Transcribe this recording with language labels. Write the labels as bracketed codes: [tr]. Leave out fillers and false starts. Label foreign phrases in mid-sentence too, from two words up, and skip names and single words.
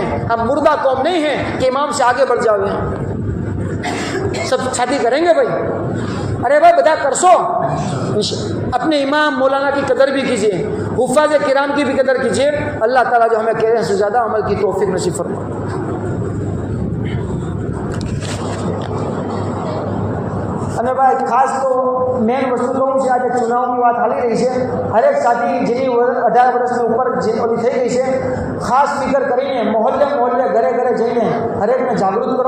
[ur] ہم مردہ قوم نہیں ہیں کہ امام سے آگے بڑھ جاؤ. سب شادی کریں گے بھائی؟ ارے بھائی بدا کر سو. اپنے امام مولانا کی قدر بھی کیجیے، حفاظ کرام کی بھی قدر کیجیے. اللہ تعالیٰ جو ہمیں کہہ رہے ہیں سے زیادہ عمل کی توفیق نصیب فرمائے. [gu] અને ભાઈ ખાસ તો મેન વસ્તુ કહું છે આજે ચુનાવની વાત હાલી રહી છે. હરેક સાથી જેની 18 વર્ષની ઉપર જે ઓલી થઈ ગઈ છે, ખાસ ફિકર કરીને મોહલ્લે ઘરે ઘરે જઈને હરેકને જાગૃત કરો.